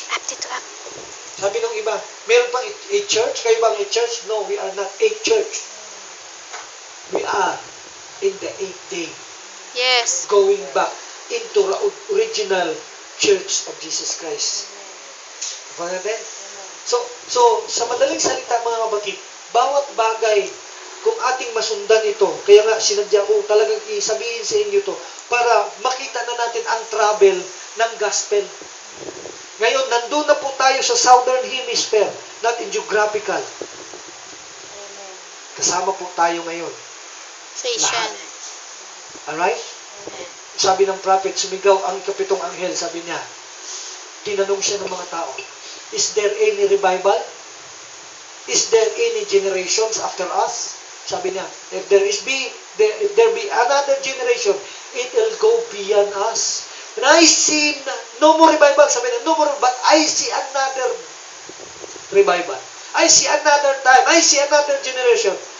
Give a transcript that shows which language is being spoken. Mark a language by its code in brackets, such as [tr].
[tl] Up dito, up. Sabi nung iba, meron pang 8 church? Kayo bang 8 church? [en] No, we are not 8 church. We are in the 8th day, Yes. going back into the original Church of Jesus Christ. [tl] Diba natin? So, sa madaling salita mga kapatid, bawat bagay, kung ating masundan ito, kaya nga sinadya ko talagang isabihin sa inyo to, para makita na natin ang travel ng gospel. Ngayon, nandun na po tayo sa Southern Hemisphere, [en] not in geographical. [tl] Kasama po tayo ngayon. [en] Station. Alright? [tl] Sabi ng prophet, sumigaw ang ikapitong anghel, sabi niya, tinanong siya ng mga tao, [en] is there any revival? Is there any generations after us? [tl] Sabi niya, [en] if there be another generation, it will go beyond us. And I see no more revival. [tl] Sabi niya, [en] no more, but I see another revival. I see another time. I see another generation.